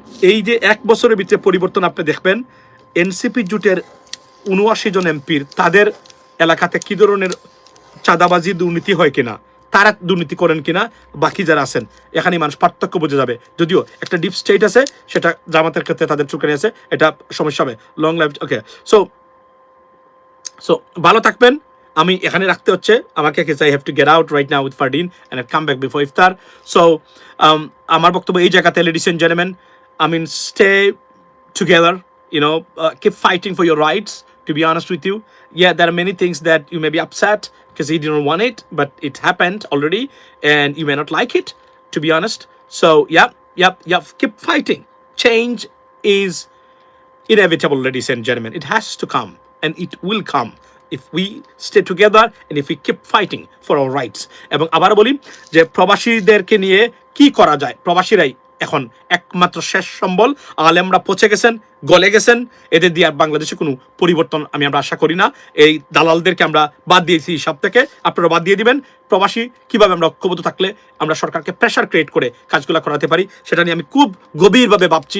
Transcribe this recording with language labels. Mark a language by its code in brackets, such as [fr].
[bn] এই যে 1 বছরের ভিতরে পরিবর্তন আপনি দেখবেন। এনসিপি জোটের 79 জন এমপির তাদের এলাকাতে কি ধরনের চাঁদাবাজি দুর্নীতি হয় কিনা, তারা দুর্নীতি করেন কিনা, বাকি যারা আছেন, এখানে মানুষ পার্থক্য বুঝে যাবে। যদিও একটা ডিপ স্টেট আছে, সেটা জামাতের ক্ষেত্রে তাদের চুলকানি আছে, এটা সমস্যা হবে, লং লাইফ। ওকে, সো ভালো থাকবেন। আমি এখানে রাখতে হচ্ছে আমাকে, [en] I have to get out right now with Fardin and come back before ইফতার। So [bn] আমার বক্তব্য এই জায়গাতে, [en] Ladies and gentleman, I mean, stay together, keep fighting for your rights, to be honest with you. Yeah, there are many things that you may be upset because you didn't want it, but it happened already and you may not like it, to be honest. So yeah, keep fighting. Change is inevitable, ladies and gentlemen. It has to come and it will come if we stay together and if we keep fighting for our rights. [bn] এবং আবার বলি যে প্রবাসীদেরকে নিয়ে কি করা যায়, প্রবাসীরাই এখন একমাত্র শেষ সম্বল। আলেমরা পচে গেছেন, গলে গেছেন, এদের দিয়ে আর বাংলাদেশে কোনো পরিবর্তন আমরা আশা করি না। এই দালালদেরকে আমরা বাদ দিয়েছি সব থেকে, আপনারা বাদ দিয়ে দিবেন। প্রবাসী কিভাবে আমরা ঐক্যবদ্ধ থাকলে আমরা সরকারকে প্রেশার ক্রিয়েট করে কাজগুলো করাতে পারি, সেটা নিয়ে আমি খুব গভীরভাবে ভাবছি।